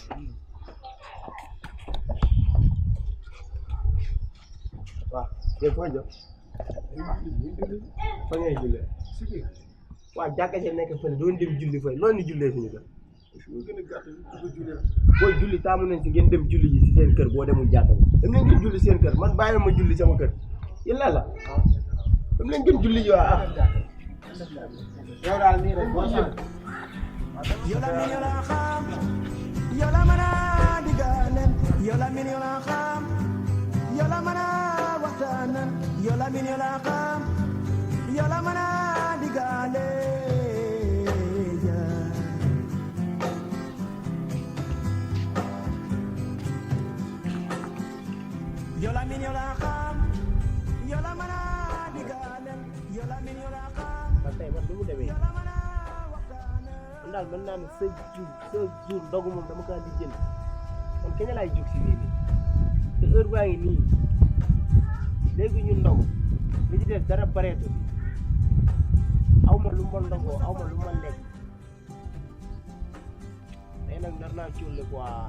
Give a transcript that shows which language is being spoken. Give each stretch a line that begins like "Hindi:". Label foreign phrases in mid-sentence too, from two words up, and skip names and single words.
Wolof: waaw yow foo jëm fa ngay jullee waaw jàkka ja nekk fële doon dem julli fay loolu ni jullee suñu kër booy julli taamu nañ si ngeen dem julli ji si seen kër boo demul jàkka bi dem leen ngeen julli seen kër man bàyyi ma julli sama kër yéen la dem leen ngeen julli ji waa yow daal nii rek boo xam Yola min yola xam yola mana diganen yola min yola xam yola mana waxtanan yola min yola xam yola mana digale yola min yola xam yola mana diganen yola min yola xam man tey man du mu demee yola mana man daal mën naa ne sa jour ndogu moom dama kaa di jënd man kañ laay jóg si lii nii te heure baa ngi nii léegi ñu ndogu li ci des dara bareetu aw ma lu ma ndogoo aw ma lu ma lekk tey nag nar naa cuule quoi